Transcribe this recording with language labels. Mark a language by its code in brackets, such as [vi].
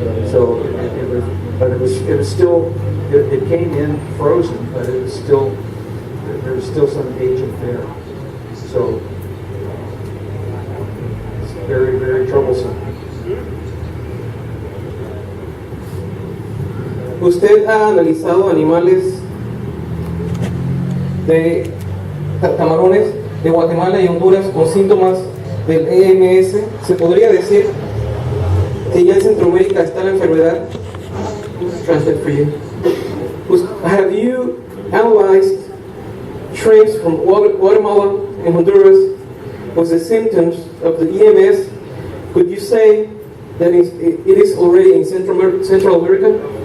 [en] So it came in frozen, but it was still, there was still some agent there. So it's very, very troublesome. [es] ¿Usted ha analizado animales de camarones de Guatemala y Honduras con síntomas del EMS? ¿Se podría decir que ya en Centroamérica está la enfermedad? [en] Translate for you. Have you analyzed shrimps from Guatemala and Honduras with the symptoms of the EMS? Could you say that it is already in Central America?